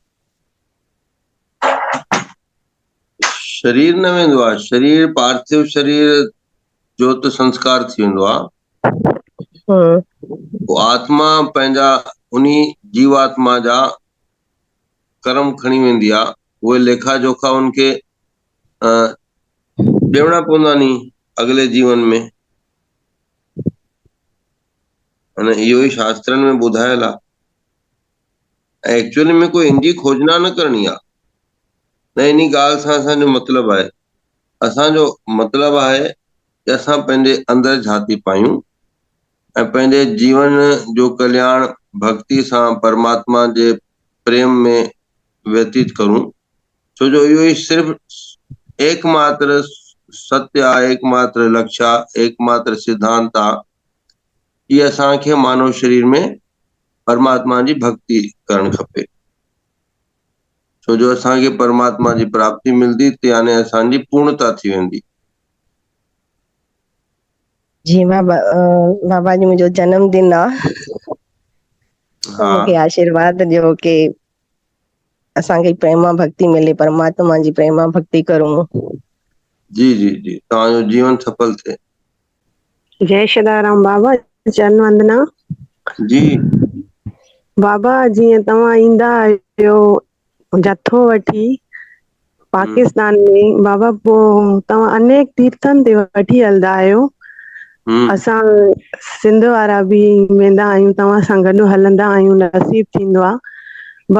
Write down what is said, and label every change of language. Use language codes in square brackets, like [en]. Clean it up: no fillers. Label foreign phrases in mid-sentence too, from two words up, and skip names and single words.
[sd] शरीर न वेंदो आहे, शरीर पार्थिव शरीर जो त संस्कार थी वेंदो आहे। आत्मा पंहिंजा उन्ही जीवात्मा जा कर्म खणी वेंदी आहे। उहे लेखा जोखा उनखे ॾियणा पवंदा नी अगले जीवन में। अने इहो ई शास्त्रनि में ॿुधायल आहे। एक्चुअली में कोई इनजी खोजना न करणी आहे, न इन ॻाल्हि सां असांजो मतिलबु आहे। असांजो मतिलबु आहे कि असां पंहिंजे अंदरि झाती पायूं ऐं पंहिंजे जीवन जो कल्याण भक्ति सां परमात्मा जे प्रेम में व्यतीत करूं। छो जो इहो ई सिर्फ़ एकमात्र सत्य आहे, एकमात्र लक्ष्य आहे, एकमात्र सिद्धांत आहे कि असांखे मानव शरीर में परमात्मा जी भक्ति करणु खपे। छो जो असांखे परमात्मा जी प्राप्ति मिलंदी त यानी असांजी पूर्णता थी वेंदी। जी बाबा जी मुंहिंजो जन्मदिन आहे, मूंखे आशीर्वाद ॾियो कि असांखे प्रेमा भक्ति मिले, परमात्मा जी प्रेमा भक्ति करूं। जी जी जी, तव्हांजो जीवन सफल थिए। जय श्रीराम बाबा, चरण वंदना। जी बाबा, जीअं तव्हां ईंदा आहियो जथो वठी पाकिस्तान में, बाबा पोइ तव्हां अनेक तीर्थनि ते वठी हलंदा आहियो। असां सिंध वारा बि वेंदा आहियूं, तव्हां सां गॾु हलंदा आहियूं, नसीब थींदो आहे।